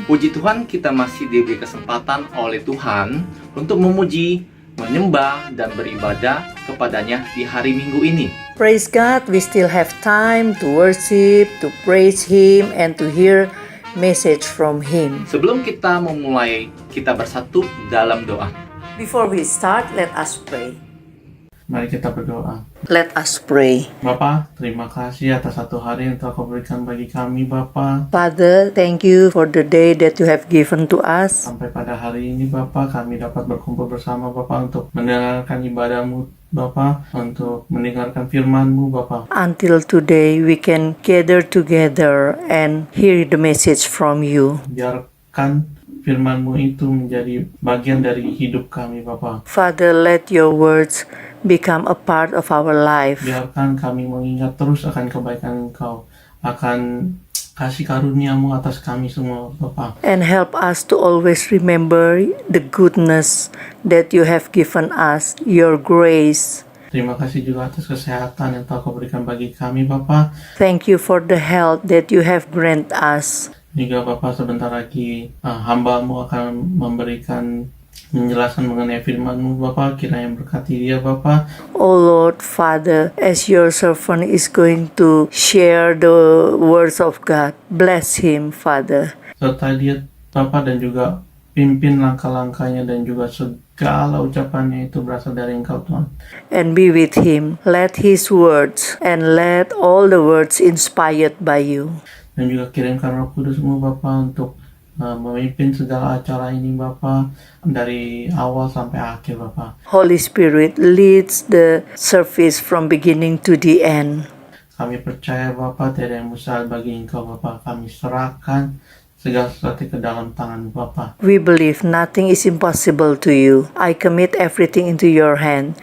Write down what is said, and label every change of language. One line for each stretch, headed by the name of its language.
Indonesian: Puji Tuhan, kita masih diberi kesempatan oleh Tuhan untuk memuji, menyembah, dan beribadah kepadanya di hari Minggu ini.
English: Praise God, we still have time to worship, to praise Him, and to hear message from Him.
Indonesian: Sebelum kita memulai, kita bersatu dalam doa.
English: Before we start, let us pray.
Indonesian: Mari kita berdoa.
English: Let us pray.
Indonesian: Bapa, terima kasih atas satu hari yang telah Kau berikan bagi kami, Bapa.
English: Father, thank you for the day that you have given to us.
Indonesian: Sampai pada hari ini, Bapa, kami dapat berkumpul bersama, Bapa, untuk mendengarkan ibadah-Mu, Bapa, untuk mendengarkan firman-Mu, Bapa.
English: Until today, we can gather together and hear the message from you.
Indonesian: Biarkan firman-Mu itu menjadi bagian dari hidup kami, Bapa.
English: Father, let your words become a part of our life.
Indonesian: Biarkan kami mengingat terus akan kebaikan Engkau, akan kasih karunia-Mu atas kami semua, Bapa.
English: And help us to always remember the goodness that you have given us, your grace.
Indonesian: Terima kasih juga atas kesehatan yang telah Kau berikan bagi kami, Bapa.
English: Thank you for the health that you have granted us.
Indonesian: Juga Bapak sebentar lagi hamba-Mu akan memberikan menjelaskan mengenai firman-Mu, Bapak. Kiranya berkati dia, Bapak.
English: Oh Lord, Father, as your servant is going to share the words of God, bless him, Father.
Indonesian: Serta dia, Bapak, dan juga pimpin langkah-langkahnya dan juga segala ucapannya itu berasal dari Engkau, Tuhan.
English: And be with him. Let his words and let all the words inspired by you.
Indonesian: Dan juga kirimkan Roh Kudus-Mu, Bapak, untuk memimpin segala acara ini, Bapak, dari awal sampai akhir, Bapak.
English: Holy Spirit leads the service from beginning to the end.
Indonesian: Kami percaya, Bapak, tiada yang mustahil bagi Engkau, Bapak. Kami serahkan segala sesuatu ke dalam tangan Bapak.
English: We believe nothing is impossible to you. I commit everything into your hand.